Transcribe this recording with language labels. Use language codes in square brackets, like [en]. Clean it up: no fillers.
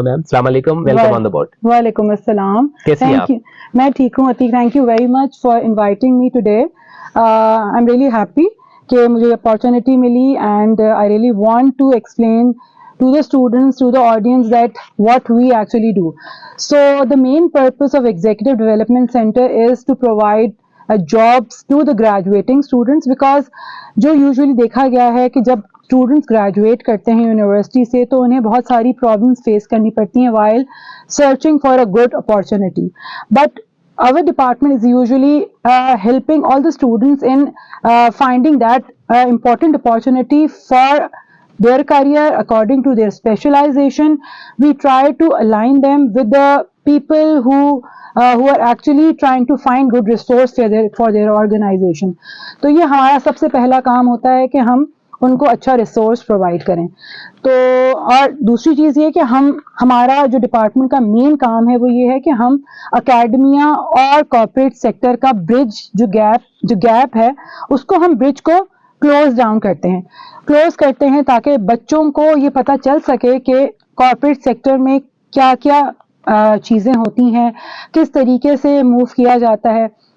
[en] Ma'am السلام علیکم، welcome on the board. [ur] وعلیکم السلام. کیسی ہیں آپ؟ میں ٹھیک ہوں [en] Atiq, thank you very much for inviting me today. I am really happy [ur] کہ مجھے اپارچونیٹی ملی، [en] And I really want to explain to the students, to the audience, that what we actually do. So the main purpose of Executive Development Center is to provide jobs to the graduating students, because [ur] جو usually دیکھا گیا ہے کہ جب students graduate کرتے ہیں university سے تو انہیں بہت ساری پرابلمس فیس کرنی پڑتی ہیں [en] while searching for a good opportunity. But our department is usually helping all the students in finding that important opportunity for their career according to their specialization. We try to align them with the people who are actually trying to find good resource for their organization. [ur] تو یہ ہمارا سب سے پہلا کام ہوتا ہے کہ ہم ان کو اچھا ریسورس پرووائڈ کریں. تو اور دوسری چیز یہ کہ ہمارا جو ڈپارٹمنٹ کا مین کام ہے وہ یہ ہے کہ ہم اکیڈمیا اور کارپوریٹ سیکٹر کا برج جو گیپ ہے اس کو ہم برج کو کلوز ڈاؤن کرتے ہیں تاکہ بچوں کو یہ پتہ چل سکے کہ کارپوریٹ سیکٹر میں کیا کیا چیزیں ہوتی ہیں، کس طریقے سے موو کیا جاتا ہے.